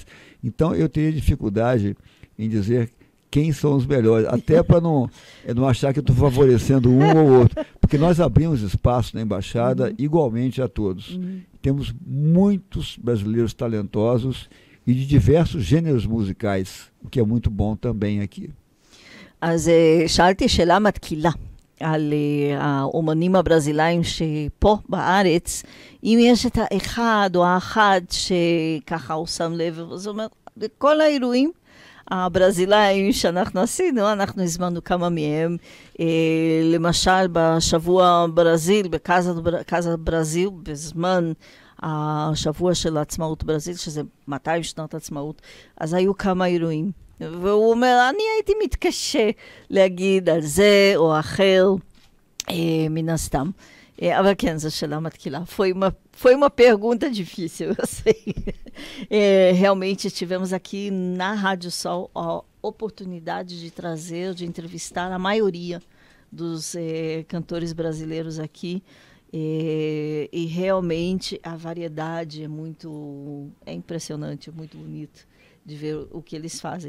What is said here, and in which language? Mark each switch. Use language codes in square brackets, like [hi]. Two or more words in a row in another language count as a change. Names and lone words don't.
[pt] Então, eu teria dificuldade em dizer quem são os melhores, até para não achar que eu estou favorecendo um ou outro, porque nós abrimos espaço na embaixada igualmente a todos. Temos muitos brasileiros talentosos e de diversos gêneros musicais, o que é muito bom também aqui. [he] אז שאלתי שאלה מתקילה על האומנים הברזילאים שפה בארץ, אם יש את האחד או האחד שככה הוא שם לב, זאת אומרת, בכל האירועים הברזילאים שאנחנו עשינו, אנחנו הזמנו כמה מהם, למשל בשבוע ברזיל, בקאזה ברזיל, בזמן השבוע של עצמאות ברזיל, שזה 200 שנות עצמאות, אז היו כמה אירועים. והוא אומר, אני הייתי מתקשה להגיד על זה או אחר, מן הסתם. אבל כן, זו שאלה מתקילה. [pt] Foi uma pergunta difícil, eu sei. Realmente tivemos aqui na Rádio Sol a oportunidade de trazer, de entrevistar a maioria dos cantores brasileiros aqui. E realmente a variedade é impressionante, é muito bonito de ver o que eles fazem.